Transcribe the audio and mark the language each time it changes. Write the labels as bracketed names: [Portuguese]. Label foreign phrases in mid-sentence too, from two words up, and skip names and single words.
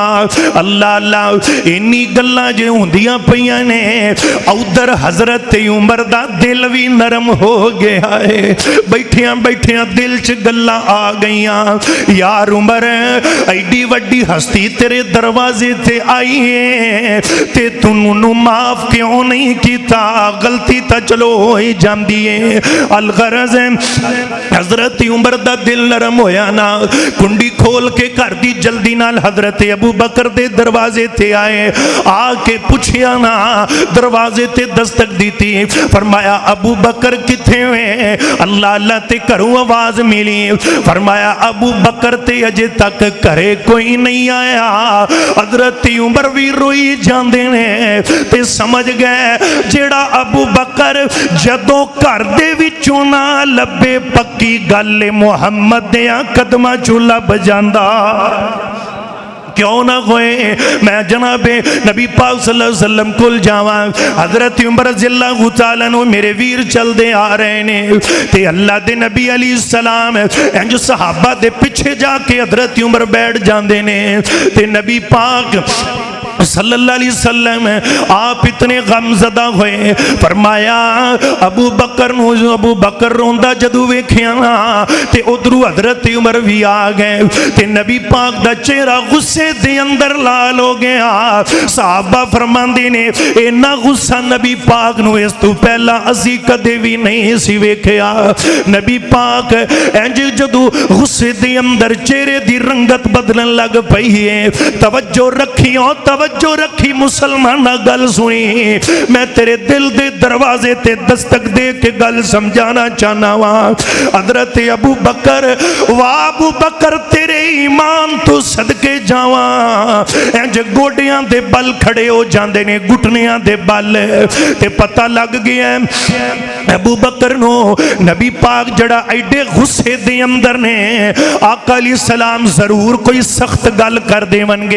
[Punjabi] اللہ اللہ، اِنّی گلاں جے ہُندیاں پئیاں نے اُدھر حضرت عمر دا دل بھی نرم ہو گیا ہے. بیٹھیا بیٹھیا دل چ گلاں آ گئیاں، یار عمر اینڈی وڈی ہستی تیرے دروازے تے آئی ہے تے تینوں معاف کیوں نہیں کیا? [Urdu] غلطی تو چلو ہو ہی جاتی ہے. [Punjabi] الغرض حضرت عمر دا دل نرم ہویا نا، کنڈی کھول کے گھر دی جلدی نال حضرت ابو بکر دے دروازے تے آئے، آ کے پچھیا نا، دروازے تے دستک دی تھی. فرمایا ابو بکر کتھے ہوئے? اللہ اللہ تے گھروں آواز ملی۔ فرمایا ابو بکر تے اجے تک گھرے کوئی نہیں آیا. حضرت عمر بھی روئی جاندے نے تے سمجھ گئے جیہڑا ابو بکر جدوں گھر دے وچوں نہ لبھے پکی گل محمد دیاں قدماں چوں لبھ جاندا. کیوں نہ ہوئے میں جنابِ نبی پاک [Arabic] صلى الله عليه وسلم [Punjabi] کول جاواں. حضرت عمر [Arabic] رضي الله تعالى عنه [Punjabi] میرے ویر چلدے آ رہے نے تے اللہ دے نبی علیہ السلام اینج صحابہ دے پچھے جا کے حضرت عمر بیٹھ جاندے نے تے نبی پاک [Arabic] صلى الله عليه وسلم [Punjabi] آپ اتنے غمزدہ ہوئے. فرمایا ابو بکر روندا جدوں ویکھیا نا تے اُدھروں حضرت عمر بھی آ گئے تے نبی پاک دا چہرہ غصے دے اندر لال ہو گیا. صحابہ فرماندے نے اِنّا غصہ نبی پاک نوں اس توں پہلاں اسی کدے بھی نہیں سی ویکھیا. نبی پاک اینج جدوں غصے دے اندر چہرے دی رنگت بدلن لگ پئی ہے. توجہ رکھیو توجہ رکھی مسلمان گل سنی، میں تیرے دل دے دروازے تے دستک دے کے گل سمجھانا چاہنا واں. حضرت ابو بکر واہ ابو بکر تیرے ایمان توں صدقے جاواں. اینج گوڈیاں دے بل کھڑے ہو جاندے نے، گھٹنیاں دے بل تے پتہ لگ گیا ابو بکر نوں نبی پاک جیہڑا اینڈے غصے دے اندر نے آقا علیہ السلام ضرور کوئی سخت گل کر دیون گے.